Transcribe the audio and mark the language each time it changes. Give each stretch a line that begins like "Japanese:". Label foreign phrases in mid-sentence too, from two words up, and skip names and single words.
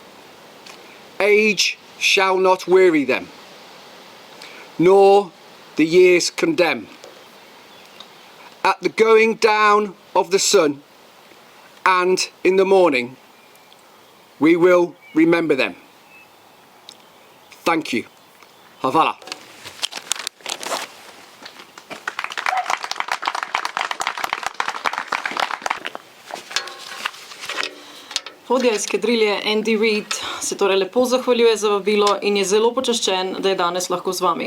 English: Age shall not weary them, nor the years condemn. At the going down of the sun and in the morning, we will remember them. Thank you.
Slovenian: Havala. Vodja eskadrilje Andy Reid se torej lepo zahvaljuje za vabilo in je zelo počaščen, da je danes lahko z vami.